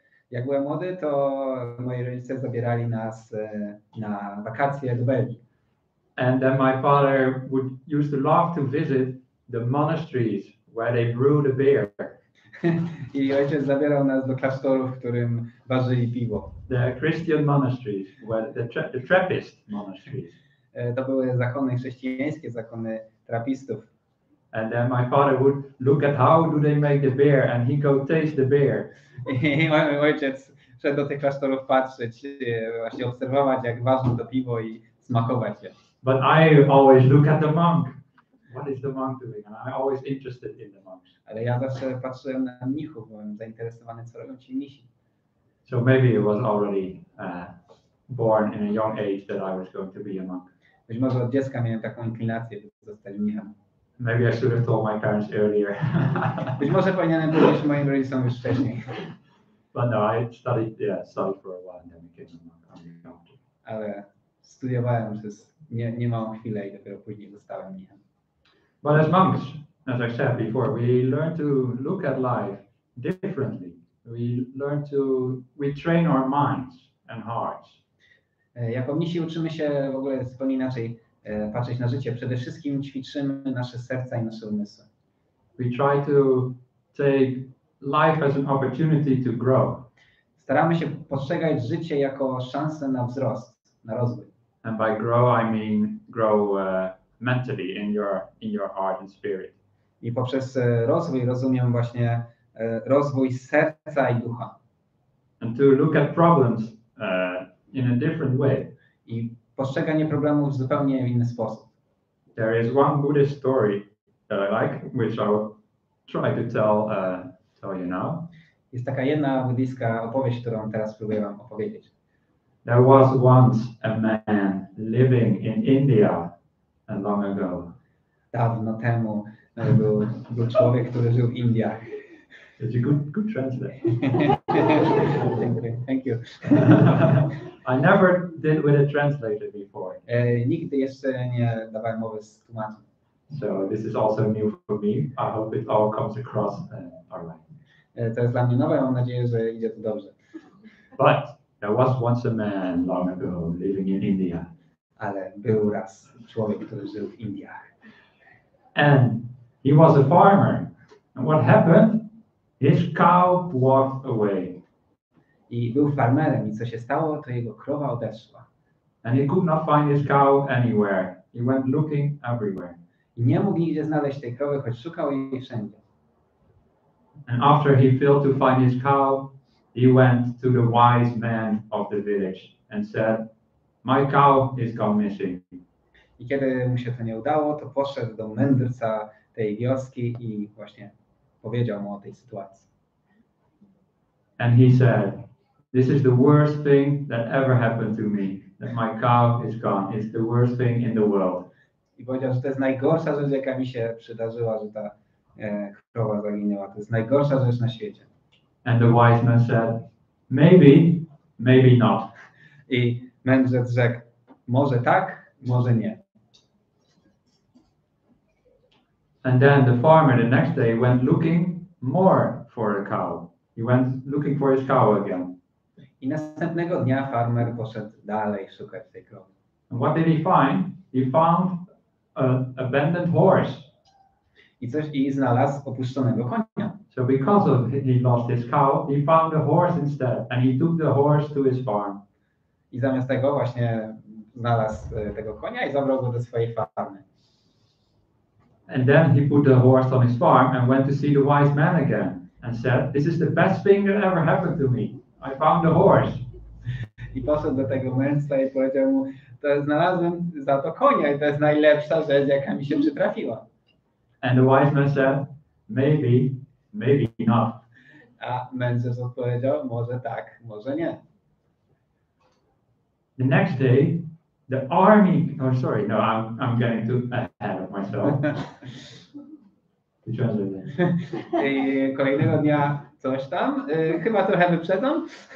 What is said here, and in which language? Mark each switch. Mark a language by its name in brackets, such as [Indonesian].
[Polish] Jak byłem młody, to moi rodzice zabierali nas na wakacje do Belgii. [English] And then my father used to love to visit the monasteries where they brew the beer. [Polish] I ojciec zabierał nas do klasztoru, w którym ważyli piwo. [English] The Christian monasteries, where the Trappist monasteries. [Polish] To były zakony chrześcijańskie, zakony trapistów. [English] And then my father would look at how do they make the beer, and he go taste the beer. [Polish] I ojciec szedł do tych klasztorów patrzeć, właśnie obserwować, jak ważą to piwo i smakować je. [English] But I always look at the monk. What is the monk doing? And I'm always interested in the monks. [Polish] Ale ja zawsze patrzyłem na mnichów, byłem zainteresowany, co robią ci mnisi. [English] So maybe it was already born in a young age that I was going to be a monk. [Polish] Być może od dziecka miałem taką inklinację, by zostać mnichem. [English] Maybe I should have told my parents earlier. [Polish] Być może powinienem powiedzieć moim rodzicom już wcześniej. [English] But no, I studied for a while and then became a monk. [Polish] Ale studiowałem przez niemałą chwilę i dopiero później zostałem mnichem. [English] But as monks, as I said before, we learn to look at life differently. We train our minds and hearts. [Polish] Jako mnisi uczymy się w ogóle zupełnie inaczej patrzeć na życie. Przede wszystkim ćwiczymy nasze serca i nasze umysły. [English] We try to take life as an opportunity to grow. [Polish] Staramy się postrzegać życie jako szansę na wzrost, na rozwój. [English] And by grow, I mean grow mentally in your heart and spirit. [Polish] I poprzez rozwój rozumiem właśnie rozwój serca i ducha. [English] And to look at problems in a different way. [Polish] I postrzeganie problemów w zupełnie inny sposób. [English] There is one Buddhist story that I like, which I will try to tell you now. [Polish] Jest taka jedna buddyjska opowieść, którą teraz spróbuję wam opowiedzieć. [English] There was once a man living in India long ago. [Polish] Dawno temu był człowiek, który żył w Indiach. [English] It's a good translate. Thank you. I never did with a translator before. [Polish] Nigdy jeszcze nie dawałem mowy z tłumaczem. [English] So this is also new for me. I hope it all comes across all right. [Polish] To jest dla mnie nowe, mam nadzieję, że idzie to dobrze. [English] But there was once a man long ago living in India. [Polish] Ale był raz człowiek, który żył w Indiach. [English] And he was a farmer. And what happened? His cow walked away. [Polish] I był farmerem i co się stało, to jego krowa odeszła. [English] And he could not find his cow anywhere. He went looking everywhere. [Polish] I nie mógł nigdzie znaleźć tej krowy, choć szukał jej wszędzie. [English] And after he failed to find his cow, he went to the wise man of the village and said, "My cow is gone missing." [Polish] I kiedy mu się to nie udało, to poszedł do mędrca tej wioski i właśnie powiedział mu o tej sytuacji. [English] And he said, "This is the worst thing that ever happened to me. That my cow is gone. It's the worst thing in the world." [Polish] I powiedział, że to jest najgorsza rzecz, jaka mi się przydarzyła, że ta krowa zaginęła. To jest najgorsza rzecz na świecie. [English] And the wise man said, "Maybe, maybe not." [Polish] I mędrzec rzekł, może tak, może nie. [English] And then the farmer the next day went looking more for a cow. He went looking for his cow again. [Polish] I następnego dnia farmer poszedł dalej szukać tej krowy. [English] And what did he find? He found an abandoned horse. [Polish] I znalazł opuszczonego konia. [English] So because of he lost his cow, he found a horse instead, and he took the horse to his farm. [Polish] I zamiast tego właśnie znalazł tego konia i zabrał go do swojej farmy. [English] And then he put the horse on his farm and went to see the wise man again and said, "This is the best thing that ever happened to me. I found the horse." [Polish] I poszedł do tego mędrca i powiedział mu, to znalazłem za to konia i to jest najlepsza rzecz, jaka mi się przytrafiła. [English] And the wise man said, "Maybe, maybe not." [Polish] A mędrzec odpowiedział, może tak, może nie. [English] The next day, the army. Oh, sorry. No, I'm getting too ahead of myself. To translate. [Polish] I kolejnego dnia coś tam, chyba trochę wyprzedzam.